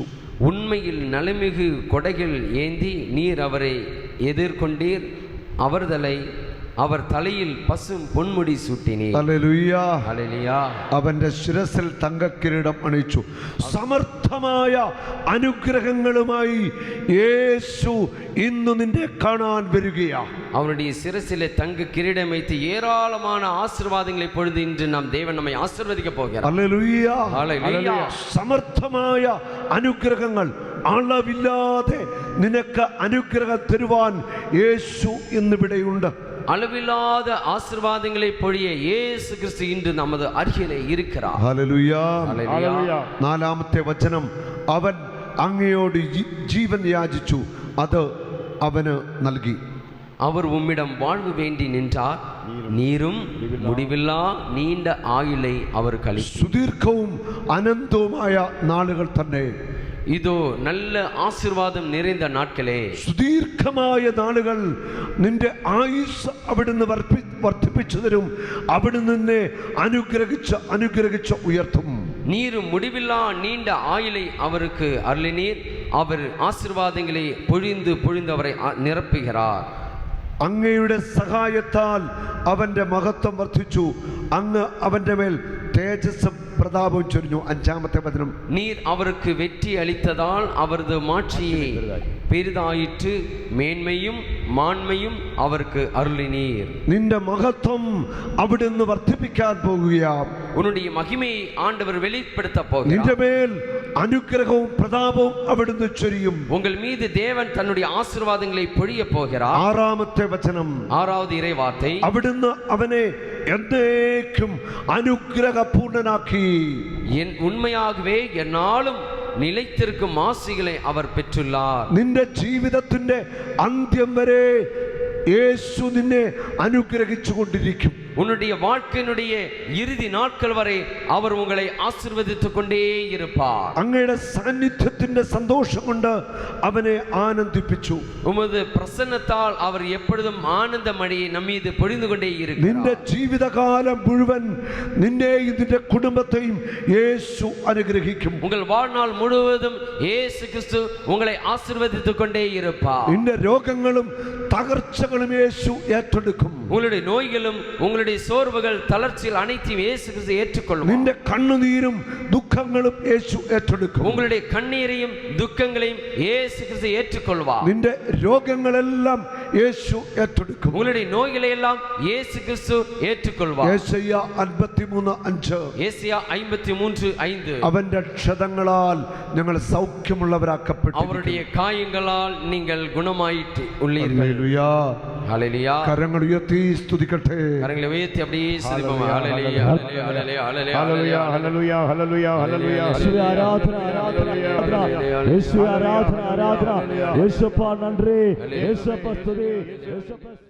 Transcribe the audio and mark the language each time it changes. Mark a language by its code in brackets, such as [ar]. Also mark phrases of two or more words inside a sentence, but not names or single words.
[ta] உண்மையில் நலமிகு கொடைகள் ஏந்தி நீர் அவரை எதிர்கொண்டீர். அவர் தலையில் பசும் பொன்முடி சூட்டினீர். [ml] ഹല്ലേലൂയ. [ta] ஹல்லேலூயா. [ml] അവന്റെ ശിരസിൽ തങ്കക്കിരീടം അണിയിച്ചു. സമർത്ഥമായ അനുഗ്രഹങ്ങളുമായി യേശു ഇന്ന് നിന്നെ കാണാൻ വരികയാ. [ta] அவனுடைய சிரசிலே தங்க கிரீடம் வைத்து ஏராளமான ஆசீர்வாதங்களை பொழுது இன்று நாம் தேவன் நம்மை ஆசீர்வதிக்க போகிறார். [ml] ഹല്ലേലൂയ. ഹല്ലേലൂയ. സമർത്ഥമായ അനുഗ്രഹങ്ങൾ അളവില്ലാതെ നിനക്ക് അനുഗ്രഹം തരുവാൻ യേശു ഇന്നിവിടെയുണ്ട്. அளவில்லாத ஆசீர்வாதங்களை பொழிய இயேசு கிறிஸ்து இன்று நமது அருகிலே இருக்கிறார். ഹല്ലേലൂയ. ഹല്ലേലൂയ. നാലാമത്തെ വചനം, അവൻ അങ്ങയോട് ജീവൻ യാചിച്ചു, അത് അവന് നൽകി. [ta] அவர் உம்மிடம் வாழ்வு வேண்டி நின்றார். நீரும் முடிவில்லா நீண்ட ஆயுளை அவர் கழித்தார். [ml] സുദീർഘവും അനന്തവുമായ നാളുകൾ തന്നെ. [ta] இதோ நல்ல ஆசீர்வாதம் நிறைந்த நாட்களே. [ml] സുദീർഘമായ നാളുകൾ നിന്റെ അവിടുന്ന് വർദ്ധിപ്പിച്ചു തരും. അവിടുന്ന് നിന്നെ അനുഗ്രഹിച്ച് ഉയർത്തും. [ta] நீரும் முடிவில்லா நீண்ட ஆயுளை அவருக்கு அருளினீர். அவர் ஆசீர்வாதங்களை பொழிந்து அவரை நிரப்புகிறார். [ml] അങ്ങയുടെ സഹായത്താൽ അവന്റെ മഹത്വം വർദ്ധിച്ചു. അങ്ങ് അവന്റെ മേൽ തേജസ്സും പ്രതാപവും ചൊരിഞ്ഞു. അഞ്ചാമത്തെ വചനം, [ta] நீர் அவருக்கு வெற்றி அளித்ததால் அவரது மாட்சியை பெரிதாயிற்று. மேன்மையும் மாண்மையும் அவருக்கு அருளினீர். [ml] നിന്റെ മഹത്വം അവിടുന്ന് വർദ്ധിപ്പിക്കാൻ പോകുകയാം. [ta] உன்னுடைய மகிமையை ஆண்டவர் வெளிப்படுத்த போகிறார். [ml] നിന്റെ മേൽ അനുഗ്രഹവും പ്രതാപവും അവിടുന്ന് ചൊരിയും. [ta] உங்கள் மீது தேவன் தன்னுடைய ஆசீர்வாதங்களை பொழிய போகிறார். [ml] ആറാമത്തെ വചനം, [ta] ஆறாவது இறை வார்த்தை, [ml] അവിടുന്ന് അവനെ എന്നേക്കും അനുഗ്രഹപൂർണനാക്കി. [ta] என் உண்மையாகவே என்னாலும் நிலைத்திருக்கும் ஆசிகளை அவர் பெற்றுள்ளார். [ml] നിന്റെ ജീവിതത്തിന്റെ അന്ത്യം വരെ യേശു നിന്നെ അനുഗ്രഹിച്ചു കൊണ്ടിരിക്കും. [ta] உன்னுடைய வாழ்க்கையினுடைய இறுதி நாட்கள் வரை அவர் உங்களை ஆசீர்வதித்துக் கொண்டே இருப்பார். [ml] അങ്ങയുടെ സാന്നിധ്യത്തിന്റെ സന്തോഷം കൊണ്ട് അവനെ ആനന്ദിപ്പിച്ചു. [ta] உமது பிரசன்னத்தால் அவர் எப்பொழுதும் ஆனந்த மழையை நம்மீது பொழிந்து கொண்டே இருக்கிறார். [ml] നിന്റെ ജീവിതകാലം മുഴുവൻ നിന്നെയും നിന്റെ കുടുംബത്തെയും യേശു അനുഗ്രഹിക്കും. [ta] உங்கள் வாழ்நாள் முழுவதும் இயேசு கிறிஸ்து உங்களை ஆசீர்வதித்துக் கொண்டே இருப்பார். [ml] നിന്റെ രോഗങ്ങളും തകർച്ചകളും യേശു ഏറ്റെടുക്കും. [ta] உங்களுடைய நோய்களும் உங்களுடைய சோர்வுகள் தளர்ச்சிகள் அனைத்தையும் இயேசு கிறிஸ்து ஏற்றுக்கொள்வார். [ml] നിന്റെ കണ്ണുനീരും ദുഃഖങ്ങളും യേശു ഏറ്റെടുക്കും. [ta] உங்களுடைய கண்ணீரையும் துக்கங்களையும் இயேசு கிறிஸ்து ஏற்றுக்கொள்வார். [ml] നിന്റെ രോഗങ്ങളെല്ലാം യേശു ഏറ്റെടുക്കും. [ta] உங்களுடைய நோய்களை எல்லாம் இயேசு கிறிஸ்து ஏற்றுக்கொள்வார். [ml] യേശയ്യ 53:5, [ta] ஏசாயா 53:5, [ml] അവന്റെ ക്ഷതങ്ങളാൽ ഞങ്ങൾ സൗഖ്യമുള്ളവരാക്കപ്പെട്ടു. [ta] அவருடைய காயங்களால் நீங்கள் குணமாயிட்டு உள்ளீர்கள். [ml] ഹല്ലേലൂയ. ഹല്ലേലൂയ. കരങ്ങൾ ഉയർത്തി സ്തുതിക്കട്ടെ. [ta] கரங்களை உயர்த்தி அப்படியே ஸ்துதிப்போம். [ml] ഹല്ലേലൂയ ഹല്ലേലൂയ ഹല്ലേലൂയ ഹല്ലേലൂയ ഹല്ലേലൂയ ഹല്ലേലൂയ ഹല്ലേലൂയ. യേശുവേ ആരാധന ആരാധന ആരാധന. യേശുവേ ആരാധന ആരാധന. യേശുപ്പ നന്ദി. യേശുപ്പ സ്തുതി. യേശുപ്പ